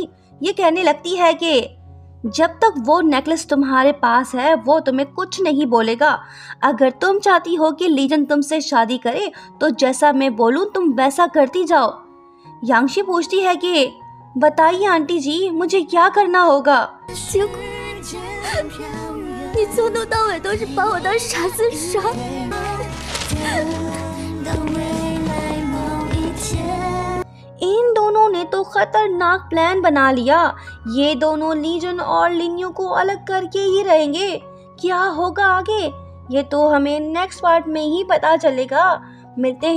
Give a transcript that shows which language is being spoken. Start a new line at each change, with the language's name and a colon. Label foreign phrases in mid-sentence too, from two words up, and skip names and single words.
Hindi: ये कहने लगती है कि जब तक वो नेकलेस तुम्हारे पास है वो तुम्हें कुछ नहीं बोलेगा। अगर तुम चाहती हो कि लीजन तुमसे शादी करे तो जैसा मैं बोलूं तुम वैसा करती जाओ। यांगशी पूछती है कि बताइए आंटी जी, मुझे क्या करना होगा?
Chinese: 结果你从头到尾都是把我当傻子耍。
Hindi: इन दोनों ने तो खतरनाक प्लान बना लिया। ये दोनों लीजन और लिन्यू को अलग करके ही रहेंगे। क्या होगा आगे, ये तो हमें नेक्स्ट पार्ट में ही पता चलेगा।